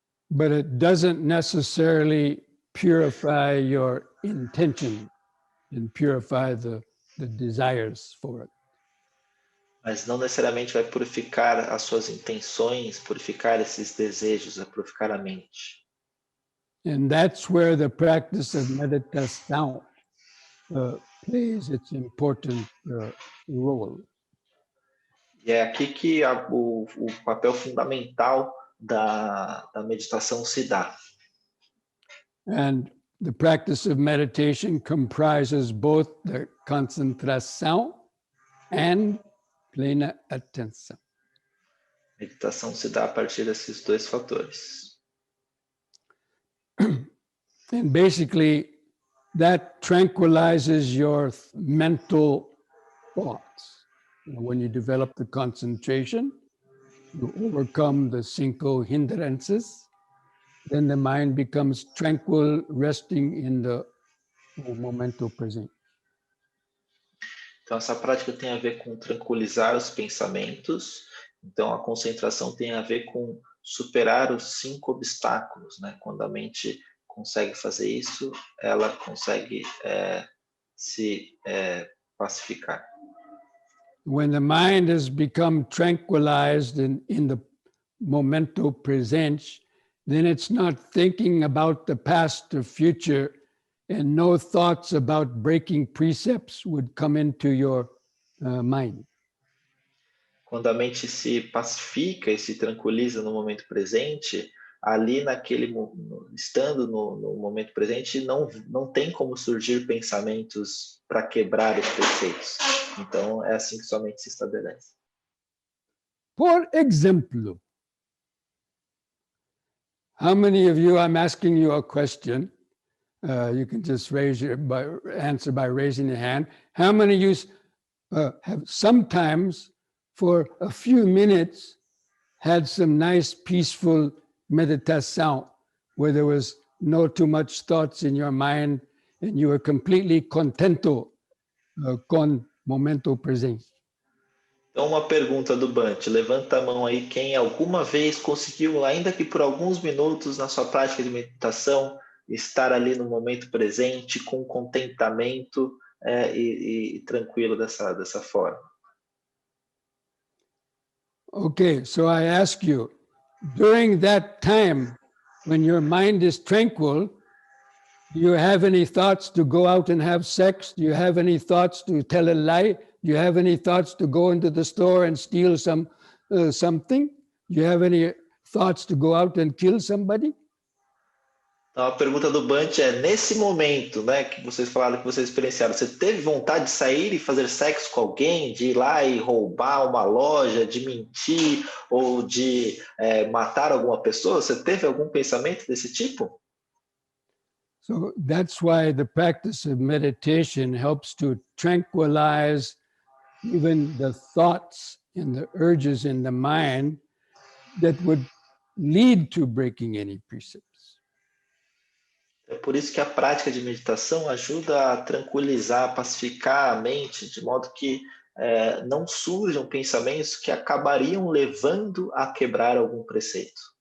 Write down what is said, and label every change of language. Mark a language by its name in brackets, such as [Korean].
[English] But it doesn't necessarily purify your intention and purify the desires for it. [Portuguese] Mas não necessariamente vai purificar as suas intenções, purificar esses desejos, purificar a mente. [English] And that's where the practice of meditation plays its important role. [Portuguese] E é aqui que o papel fundamental da meditação se dá. [English] And the practice of meditation comprises both the concentration and [Portuguese] plena atenção. Meditação se dá a partir desses dois fatores. [English] And basically, that tranquilizes your mental thoughts. When you develop the concentration, you overcome the 5 hindrances, then the mind becomes tranquil, resting in the [Portuguese] momento presente. Então, essa prática tem a ver com tranquilizar os pensamentos. Então, a concentração tem a ver com superar os 5 obstáculos, né? Quando a mente consegue fazer isso, ela consegue se pacificar. [English] When the mind has become tranquilized in the [Portuguese] momento presente, [English] then it's not thinking about the past or future, and no thoughts about breaking precepts would come into your mind. [Portuguese] Quando a mente se pacifica e se tranquiliza no momento presente, ali estando no momento presente, não tem como surgir pensamentos para quebrar os preceitos. Então, é assim que sua mente se estabelece. Por exemplo, [English] how many of you, I'm asking you a question, you can just answer by raising your hand. How many of you have sometimes, for a few minutes, had some nice peaceful meditation where there was no too much thoughts in your mind and you were completely [Portuguese] contento con momento presente? Então, uma pergunta do Bant. Levanta a mão aí quem alguma vez conseguiu, ainda que por alguns minutos na sua prática de meditação, estar ali no momento presente, com contentamento e tranquilo dessa forma. [English] Okay, so I ask you, during that time when your mind is tranquil, do you have any thoughts to go out and have sex? Do you have any thoughts to tell a lie? Do you have any thoughts to go into the store and steal something? Do you have any thoughts to go out and kill somebody? [Portuguese] Então, a pergunta do Bant é, nesse momento, né, que vocês falaram que vocês experienciaram, você teve vontade de sair e fazer sexo com alguém, de ir lá e roubar uma loja, de mentir ou de matar alguma pessoa? Você teve algum pensamento desse tipo? [English] So that's why the practice of meditation helps to tranquilize even the thoughts and the urges in the mind that would lead to breaking any precepts. [Portuguese] É por isso que a prática de meditação ajuda a tranquilizar, pacificar a mente, de modo que não surjam pensamentos que acabariam levando a quebrar algum preceito.